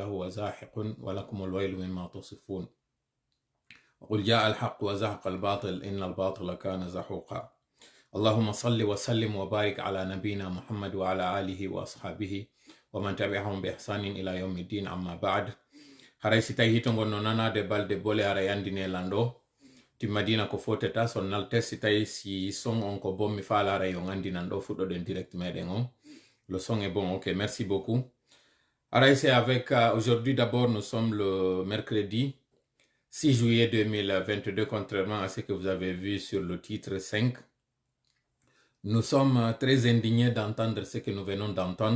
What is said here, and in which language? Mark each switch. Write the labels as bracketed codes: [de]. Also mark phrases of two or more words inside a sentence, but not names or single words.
[ar] هو زاحق ولكم الويل مما تصفون وقل جاء الحق وزهق الباطل إن الباطل كان زحوقا اللهم صل وسلم وبارك على نبينا محمد وعلى آله وأصحابه ومن تبعهم بإحسان إلى يوم الدين أما بعد [ff] haray si tawi hito gonno nanade balde bole ara yandine lando timmadina ko foteta son nalte si tawi si son on ko bommi faala ara yo gandinan do fuddo den direct meden on [fr] le son est bon. Ok, merci beaucoup. Alors, c'est avec aujourd'hui d'abord, nous sommes le mercredi 6 juillet 2022, contrairement à ce que vous avez vu sur le titre 5. Nous sommes très indignés d'entendre ce que nous venons d'entendre.